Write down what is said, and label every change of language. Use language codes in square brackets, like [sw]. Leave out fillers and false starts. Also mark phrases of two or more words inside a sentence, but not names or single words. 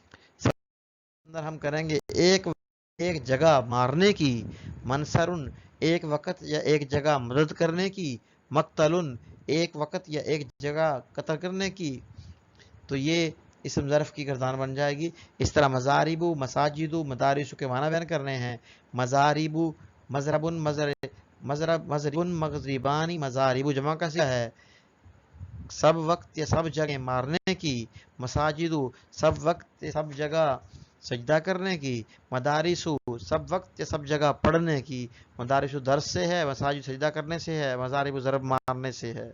[ur] اندر ہم کریں گے ایک جگہ مارنے کی، منصرن ایک وقت یا ایک جگہ مدد کرنے کی، مقتلن ایک وقت یا ایک جگہ قتل کرنے کی، تو یہ اسم ظرف کی گردان بن جائے گی۔ اس طرح مزاربو، مساجدو، مدارسو کے معنی بیان کرنے ہیں۔ [ar] مزاربو، مضربن، مضربن، مغربانی، مزاربو [ur] جمع کا صیغہ ہے، سب وقت یا سب جگہ مارنے کی۔ مساجدو سب وقت یا سب جگہ سجدہ کرنے کی۔ مدارسو سب وقت یا سب جگہ پڑھنے کی۔ مدارسو درس سے ہے، مساجد سجدہ کرنے سے ہے، مضارب ضرب مارنے سے ہے۔